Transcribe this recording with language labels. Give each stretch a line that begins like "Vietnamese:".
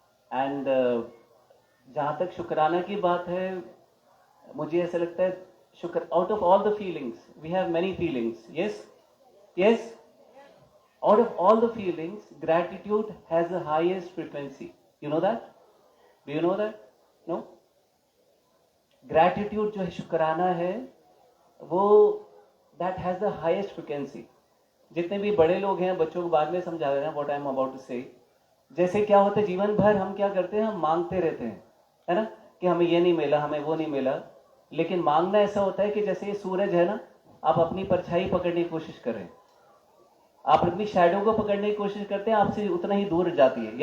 English: and
Hindi: जहाँ तक शुक्राना की बात है, मुझे ऐसा लगता है शुक्र
English: Out of all the feelings we have many feelings, yes yes, out of all the feelings gratitude has the highest frequency, you know that, do you know that? No, gratitude
Hindi: जो है शुक्राना है वो
English: that has the highest frequency।
Hindi: जितने भी बड़े लोग हैं बच्चों को बाद में समझा रहे हैं
English: what I am about to say।
Hindi: जैसे क्या होता है जीवन भर हम क्या करते हैं, हम मांगते रहते हैं, है ना, कि हमें ये नहीं मिला, हमें वो नहीं मिला। लेकिन मांगना ऐसा होता है कि जैसे ये सूरज है ना, आप अपनी परछाई पकड़ने की कोशिश करें, आप अपनी शैडो को पकड़ने की कोशिश करते हैं, आपसे उतना ही दूर जाती है।